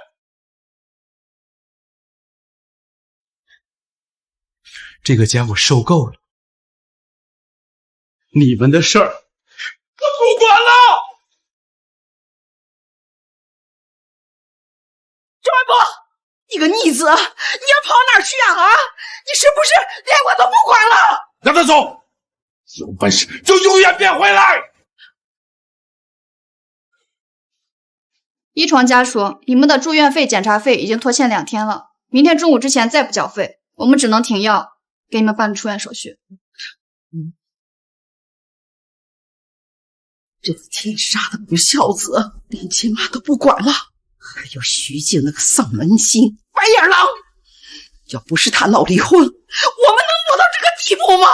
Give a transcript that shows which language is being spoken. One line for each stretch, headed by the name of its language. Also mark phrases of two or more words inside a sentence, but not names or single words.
Chinese: 這個家我受夠了，你們的事兒我不管了。周文博，你個逆子，你要跑哪兒去啊？你是不是連我都不管了？讓他走，有本事就永遠別回來。遺傳家屬，你們的住院費、檢查費已經拖欠2天了，明天中午之前再不繳費，我們只能停藥，給你們辦出院手續。這個天殺的不孝子，連親媽都不管了。還有徐靜那個喪門星白眼狼， 要不是他闹離婚，我们能落到这个地步吗？